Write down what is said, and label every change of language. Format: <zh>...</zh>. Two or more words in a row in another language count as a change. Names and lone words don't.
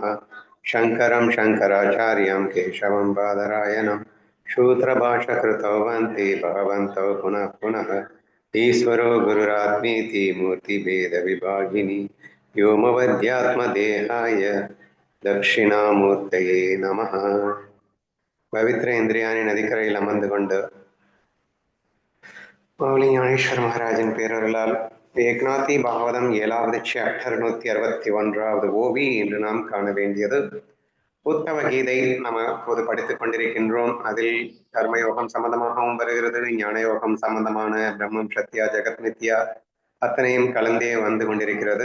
<sa>शङ्करं शङ्कराचार्यं केशवं बादरायणं सूत्रभाष्यकृतौ वन्ते भगवन्तौ पुनः पुनः। ईश्वरो गुरुरात्मेति मूर्तिभेदविभागिनि व्योमवद्यात्मदेहाय दक्षिणामूर्तये नमः.</sa> <ta>पवित्र இந்திரியாணி நதிக்கரையில் அமர்ந்து கொண்டு மௌலி ஞானேஸ்வர் மகாராஜின் பேரருளால் ஏக்நாத்தி பாகவதம் 7வது சாப்டர் 161வது ஓவி என்று நாம் காண வேண்டியது. உத்தவ கீதை நாம் இப்போது படித்துக் கொண்டிருக்கின்றோம். அதில் கர்மயோகம் சம்பந்தமாகவும் வருகிறது, ஞானயோகம் சம்பந்தமான</ta> <sa>ब्रह्मं सत्या जगत् नित्या</sa> <ta>அத்தனையும் கலந்தே வந்து கொண்டிருக்கிறது.</ta>